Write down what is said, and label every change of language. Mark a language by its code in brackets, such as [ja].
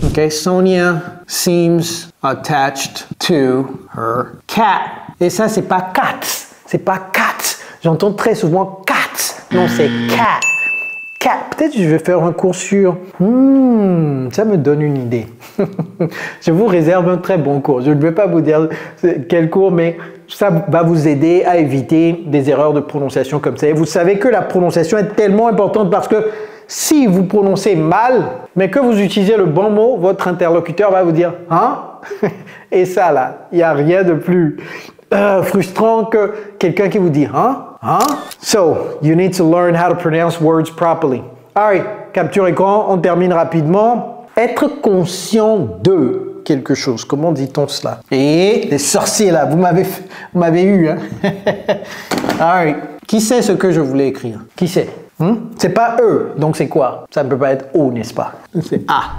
[en] Ok, Sonia seems attached to her cat. [fr] Et ça, c'est pas cat. C'est pas cat. J'entends très souvent cat. Non, c'est cat. Peut-être que je vais faire un cours sur... ça me donne une idée. Je vous réserve un très bon cours. Je ne vais pas vous dire quel cours, mais ça va vous aider à éviter des erreurs de prononciation comme ça. Et vous savez que la prononciation est tellement importante parce que si vous prononcez mal, mais que vous utilisez le bon mot, votre interlocuteur va vous dire « Hein ?» Et ça, là, il n'y a rien de plus frustrant que quelqu'un qui vous dit « Hein ?» Hein? [en] So, you need to learn how to pronounce words properly. [fr] Alright, capture écran, on termine rapidement. Être conscient de quelque chose, comment dit-on cela? Et les sorciers là, vous m'avez eu, hein? Alright, qui sait ce que je voulais écrire? Qui sait? C'est pas E, donc c'est quoi? Ça ne peut pas être O, n'est-ce pas? C'est A.